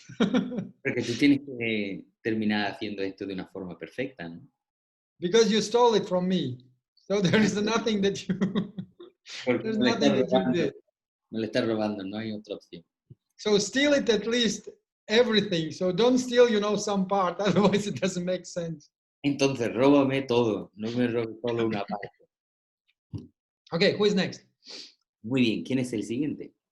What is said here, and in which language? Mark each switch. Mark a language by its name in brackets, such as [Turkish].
[Spanish] porque tú tienes que terminar haciendo esto de una forma perfecta, ¿no? [English] Because you stole it from me. So there is nothing that you there's nothing that you did. [Spanish] Me lo estás robando, no hay otra opción. [English] So steal it at least everything. So don't steal, some part. Otherwise it doesn't make sense. [Spanish] Entonces, róbame todo, no me robes solo una parte. [English] Okay, who is next? [Spanish] Muy bien, ¿quién es el siguiente?